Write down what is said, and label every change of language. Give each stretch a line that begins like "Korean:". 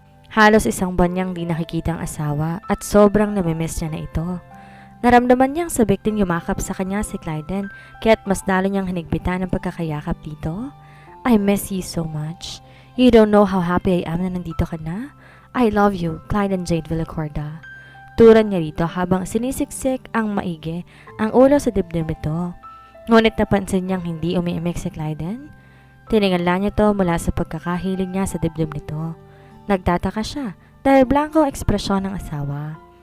Filipino: Halos 1 buwan niyang di nakikita ang asawa at sobrang namimiss niya na ito. Naramdaman niyang sabik din yumakap sa kanya si Clyden kaya't mas lalo niyang hinigpitan ang pagkakayakap dito.
English: I miss you so much. You don't know how happy I am
Filipino: na nandito ka na.
English: I love you, Clyden Jade Villacorda.
Filipino: Turan niya rito habang sinisiksik ang maigi ang ulo sa dibdib nito. Ngunit napansin niyang hindi umiimik si Clyden. Tiningala niya to mula sa pagkakahilig niya sa dibdib nito. Nagtataka siya dahil blanco ang ekspresyon ng asawa.